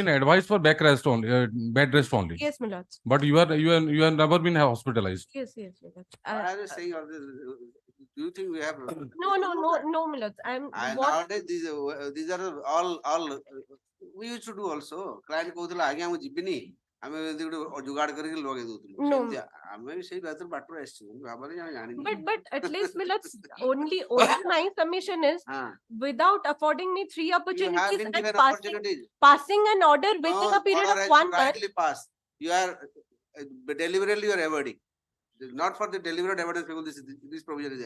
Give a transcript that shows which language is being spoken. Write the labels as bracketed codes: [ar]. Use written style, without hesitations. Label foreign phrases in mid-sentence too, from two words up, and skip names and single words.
[en] been advised for bed rest only. Yes, my lords. But you have never been hospitalized. Yes, my lords. Why are you saying all this? Do you think we have? No, my lords. And What? nowadays these are all we used to do also. [or] Client କହୁଥିଲା ଆଜ୍ଞା ମୁଁ ଯିବିନି ଆମେ ଏମିତି ଗୋଟେ जुगाड़ କରିକି ଲଗେଇ ଦଉଥିଲୁ [en] No. [or] ସେମିତି ଆମେ ବି ସେଇ ବାଟରେ ବାଟରେ ଆସିଛୁ ଭାବରେ ଆମେ ଜାଣିନି [en] But at least, my lords, only my submission is [or] ହଁ [en] without affording me 3 you have opportunities been and given passing opportunities. an order within a period Order of has 1 to month. rightly pass. You are deliberately you are avoiding. Not for the deliberate avoidance people this provision is there.